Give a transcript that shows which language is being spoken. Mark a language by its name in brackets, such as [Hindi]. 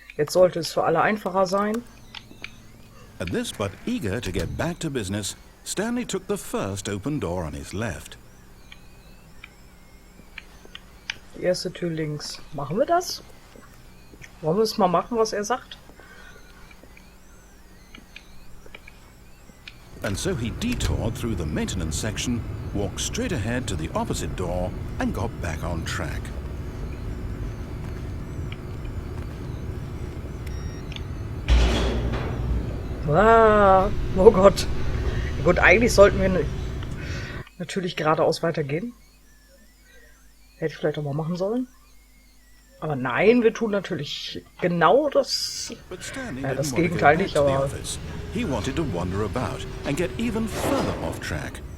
[German] Jetzt sollte es für alle einfacher sein. [English] At this, but eager to get back to business, Stanley took the first open door on his left. [German] Die erste Tür links. Machen wir das? Wollen wir es mal machen, was er sagt? [English] And so he detoured through the maintenance section, walked straight ahead to the opposite door, and got back on track. [German] Ah, oh Gott. Gut, eigentlich sollten wir natürlich geradeaus weitergehen. Hätte ich vielleicht auch mal machen sollen. Aber nein, wir tun natürlich genau das... Ja, das Gegenteil nicht, aber... [English] He wanted to wander about and get even further off track.